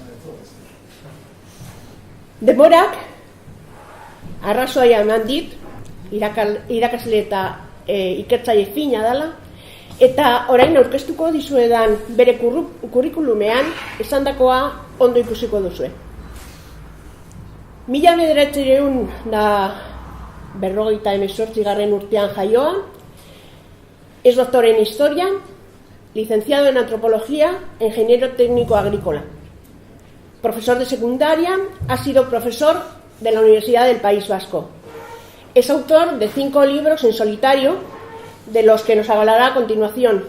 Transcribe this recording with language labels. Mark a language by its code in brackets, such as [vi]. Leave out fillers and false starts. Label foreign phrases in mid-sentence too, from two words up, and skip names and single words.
[eu] Denborak arrazoia eman dit, irakasle eta ikertzaile fina dela, eta orain aurkeztuko dizuedan bere kurrikulumean esandakoa ondo ikusiko duzue. 1958 urtean jaioa, [es] es doctor en historia, licenciado en antropología, ingeniero técnico agrícola. profesor de secundaria, ha sido profesor de la Universidad del País Vasco. Es autor de 5 libros en solitario, de los que nos hablará a continuación.